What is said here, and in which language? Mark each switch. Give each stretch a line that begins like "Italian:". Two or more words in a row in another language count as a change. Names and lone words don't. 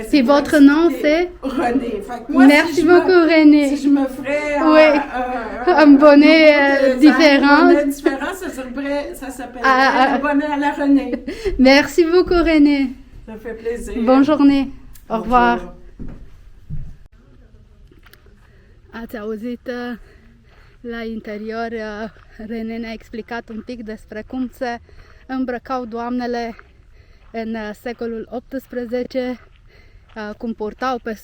French: Puis votre nom, c'est? René. Fait que moi, Merci beaucoup, René. Si je me ferais un bonnet différent. Un bonnet différent, ça s'appelle le bonnet à la Renée. Merci beaucoup, René. Ça fait plaisir. Bonne journée. Au revoir. Bonjour.
Romanian: Ați auzit la interior, René ne-a explicat un pic despre cum se îmbrăcau doamnele în secolul XVIII, cum purtau